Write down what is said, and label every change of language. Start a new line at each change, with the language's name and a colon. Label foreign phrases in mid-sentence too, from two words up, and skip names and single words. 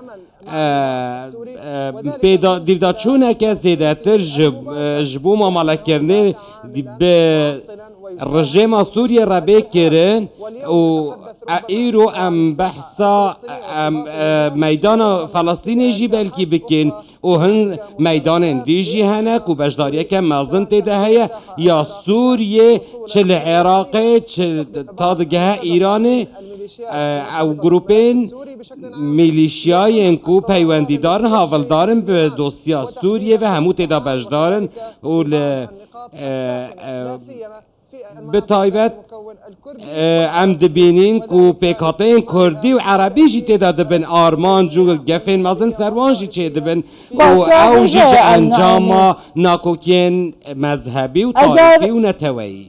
Kurdish: دیودا چونه که زیده تر جبو معامله کرنه به رژیم سوریه را بکرن و ایرو ام بحثا میدان فلسطینی جی بلکی بکن و هن میدان دیجی هنک و بجداریه که مازن تیده هیا یا سوریه چه لعراقه چه تادگه ایرانه او گروپین میلیشیای انکو پیوندی دارن حاول دارن به دوسیا سوریه و همو تیده بجدارن و بتایبەت ئەم دبینین و پێکهاتەیەن کوردی و عەرەبی ژی تێدا دەبن ئارمانج و گەفێن مەزن سەروان ژی چێ دەبن ئەو ژی ئەنجاما ناکۆکیên مەذهبی و تاریخی و نەتەوەیی